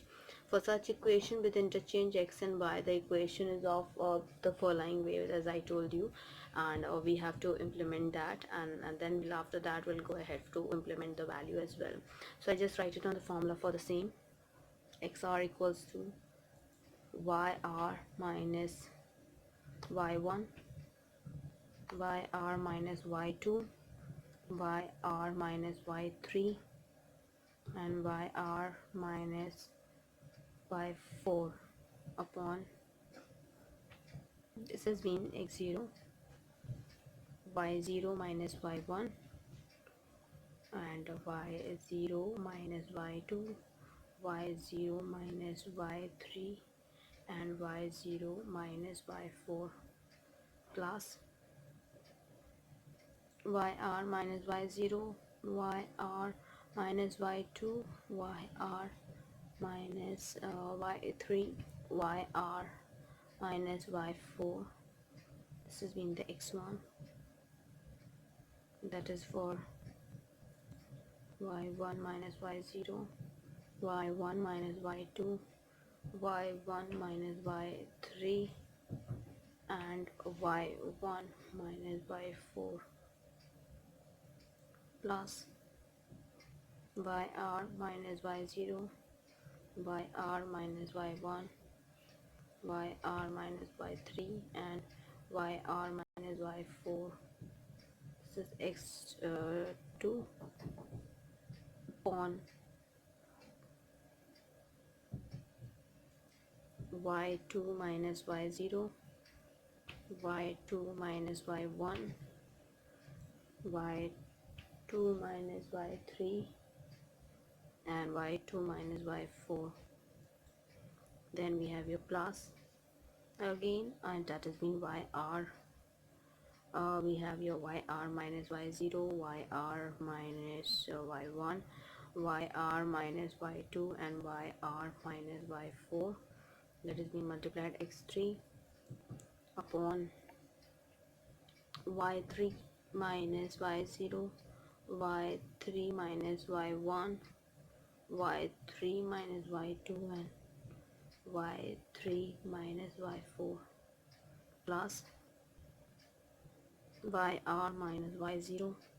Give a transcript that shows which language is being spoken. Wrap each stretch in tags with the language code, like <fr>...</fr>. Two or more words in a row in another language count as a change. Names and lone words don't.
<en>For such equation with interchange x and y, the equation is of the following way, as I told you, and we have to implement that, and then after that we'll go ahead to implement the value as well. So I just write it on the formula for the same. xr equals to yr minus y1, yr minus y2, yr minus y3, and yr minus y4 upon, this has been x0, y0 minus y1, and y0 minus y2, y0 minus y3, and y0 minus y4 plus yr minus y0, yr minus y2, yr minus y3, yr minus y4. This has been the x1. That is for y1 minus y0, y1 minus y2, y1 minus y3, and y1 minus y4 plus yr minus y0, yr minus y1, yr minus y3, and yr minus y4. This is x2 upon y2 minus y0, y2 minus y1, y2 minus y3, and y2 minus y4. Then we have your plus again, and that has been yr. We have your yr minus y0, yr minus y1, yr minus y2, and yr minus y4. That is being multiplied x3 upon y3 minus y0, y3 minus y1, y3 minus y2, and y3 minus y4 plus yr minus y0,</en>